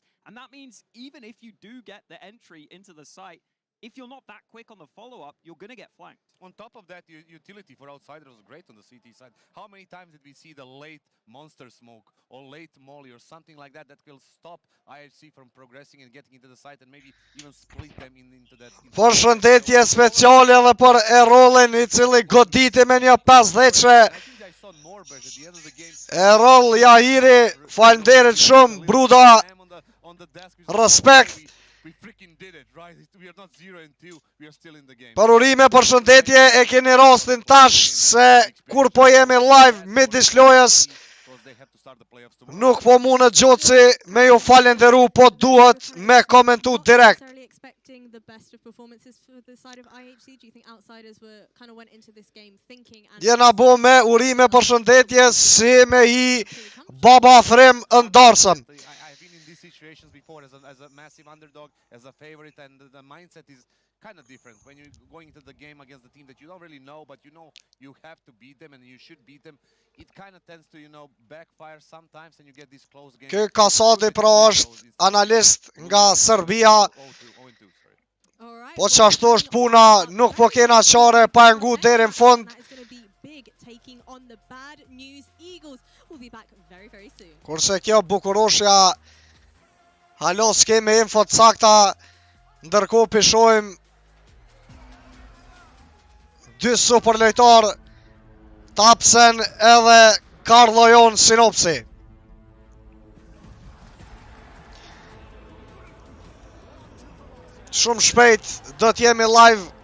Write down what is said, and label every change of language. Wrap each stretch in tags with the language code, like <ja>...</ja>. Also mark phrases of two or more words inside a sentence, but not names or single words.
<en>And that means even if you do get the entry into the site, if you're not that quick on the follow-up, you're going to get flanked. On top of that, utility for Outsiders was great on the CT side. How many times did we see the late monster smoke or late molly or something like that that will stop IHC from progressing and getting into the site and maybe even split them into that...</en> <sq>Përshëndetje speciale edhe për Erolin, I cili goditi me një 50-që. Erol Jahiri, falenderit shumë, bruda, respekt.</sq> <en>We freaking did it, right? We are not 0-2, we are still in the game.</en> <sq>Për urime, përshëndetje, e keni rastin tash se kur po jemi live midis lojës, nuk po mundet Gjoci me ju falenderu, po duhet me komentu direkt.</sq> <en>Expecting the best of performances for the side of IHC? Do you think Outsiders kind of went into this game thinking?</en> <sq>Jena bo me urime, përshëndetje, si me hi baba frem ndarësëm.</sq> <en>situations before as a massive underdog, as a favorite, and the mindset is kind of different when you're going into the game against the team that you don't really know, but you know you have to beat them and you should beat them. It kind of tends to, you know, backfire sometimes and you get these close games.</en> <sq>Ky Kasadi pra është analist nga Serbia.</sq> <en>Alright,</en> <sq>Po qashtu është puna, nuk po kena qare pa e ngu deri në fund.</sq> <en>That is going to be BiG taking on the Bad News Eagles. We'll be back very, very soon.</en> <sq>Kurse kjo bukuroshja, halo s'kemi info të sakta, ndërkohë pishojmë dy superlojtar, Tapsen edhe Karlo Jon Sinopsi. Shumë shpejt do t'jemi live.</sq>